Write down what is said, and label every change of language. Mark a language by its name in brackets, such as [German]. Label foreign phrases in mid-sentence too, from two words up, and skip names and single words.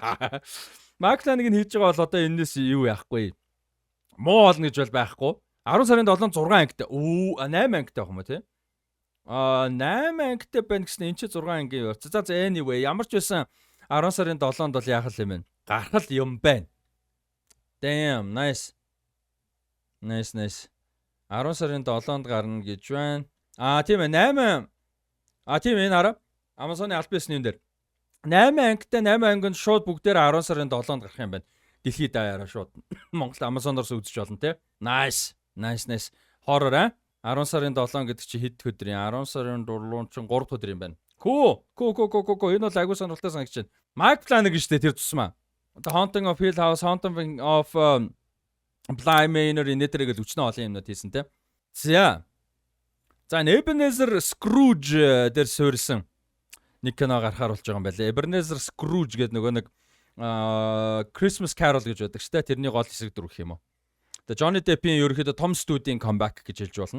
[Mongolian] Mike Flanagan хийж байгаа бол одоо энэс юу яахгүй. Муу болно гэж бол байхгүй. 10 сарын 7 6 ангитай. 8 ангитай байх юм тий. 8 ангитай байна гэсэн энэ чи 6 ангийн явц. За anyway, ямар ч байсан 10 сарын 7-нд бол яах юм бэ? Гарах юм байна. [English] Damn, nice. Nice. [Mongolian] 10 сарын 7-нд гарна гэж байна. Тийм ээ 8. Тийм энэ хараа. Amazon-ы аль бисны юм дээр. 8 ангитай 8 ангинд шууд бүгдээр 10 сарын 7-нд гарах юм байна. Дэлхийд даяараа шууд. Монгол Amazon-оос үзэж болно те. [English] Nice. [Mongolian] Horror 10 сарын 7 гэдэг чи хэд өдөр юм? 10 сарын 4 чинь 3 өдөр юм байна. [English] Cool. [Mongolian] Энэ бол агуу сонирхолтой санагч байна. Mike Flanagan штэ тэр тусмаа. The Haunting of Hill House, Haunting of Bly Manor энэтэйг л өчнөө олон юмнууд хийсэн те. За Ebenezer Scrooge дээр суурьсан нэг кино гарахаар болж байгаа юм байна. Ebenezer Scrooge гэдэг нөгөө нэг Christmas Carol гэж байдаг шүү дээ. Тэрний гол хэсэг дүр гэх юм уу. The Johnny Depp-ийн ерөөхдөө Tom Stewart-ийн comeback гэж хэлж болно.